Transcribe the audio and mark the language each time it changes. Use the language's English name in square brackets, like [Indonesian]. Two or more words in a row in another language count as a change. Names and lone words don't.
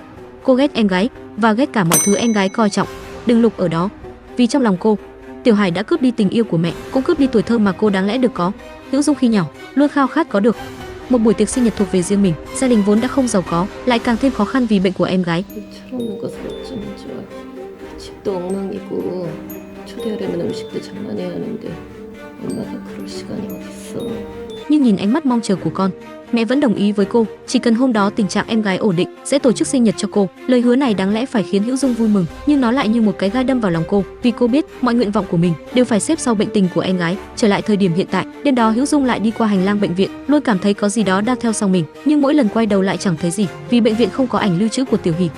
[Vietnamese] Cô ghét em gái và ghét cả mọi thứ em gái coi trọng, đừng lục ở đó. Vì trong lòng cô, Tiểu Hải đã cướp đi tình yêu của mẹ, cũng cướp đi tuổi thơ mà cô đáng lẽ được có. Hữu Dung khi nhỏ luôn khao khát có được một buổi tiệc sinh nhật thuộc về riêng mình. Gia đình vốn đã không giàu có, lại càng thêm khó khăn vì bệnh của em gái. [Korean] 철없는 것을 어쩌면 좋아. 집도 엉망이고 초대하려면 음식도 장만해야 하는데 엄마가 그럴 시간이 어딨어. [Vietnamese] Nhưng nhìn ánh mắt mong chờ của con, mẹ vẫn đồng ý với cô, chỉ cần hôm đó tình trạng em gái ổn định sẽ tổ chức sinh nhật cho cô. Lời hứa này đáng lẽ phải khiến Hữu Dung vui mừng, nhưng nó lại như một cái gai đâm vào lòng cô, vì cô biết mọi nguyện vọng của mình đều phải xếp sau bệnh tình của em gái. Trở lại thời điểm hiện tại, đêm đó Hữu Dung lại đi qua hành lang bệnh viện, luôn cảm thấy có gì đó đang theo sau mình, nhưng mỗi lần quay đầu lại chẳng thấy gì, vì bệnh viện không có ảnh lưu trữ của Tiểu Hỷ.